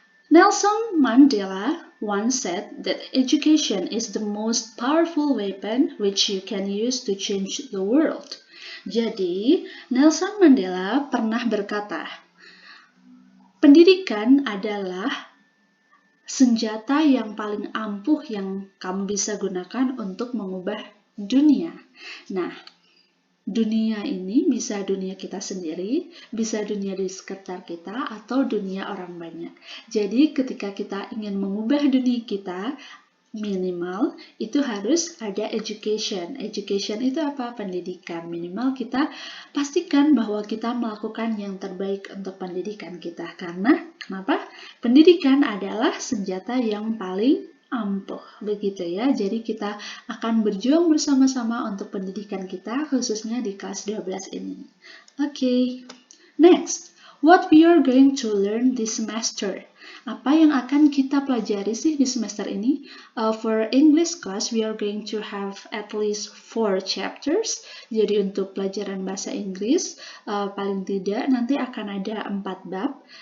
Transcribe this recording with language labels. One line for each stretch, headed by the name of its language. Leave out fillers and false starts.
English: Nelson Mandela once said that education is the most powerful weapon which you can use to change the world.
Indonesian: Jadi, Nelson Mandela pernah berkata, pendidikan adalah senjata yang paling ampuh yang kamu bisa gunakan untuk mengubah dunia. Nah, dunia ini bisa dunia kita sendiri, bisa dunia di sekitar kita, atau dunia orang banyak. Jadi ketika kita ingin mengubah dunia kita, minimal itu harus ada education. Education itu apa? Pendidikan. Minimal kita pastikan bahwa kita melakukan yang terbaik untuk pendidikan kita. Karena kenapa? Pendidikan adalah senjata yang paling ampuh, begitu ya. Jadi kita akan berjuang bersama-sama untuk pendidikan kita, khususnya di kelas 12 ini. Oke.
English: Next, what we are going to learn this semester.
Indonesian: Apa yang akan kita pelajari sih di semester ini?
English: For English class, we are going to have at least 4 chapters.
Indonesian: Jadi untuk pelajaran bahasa Inggris, paling tidak nanti akan ada 4 bab.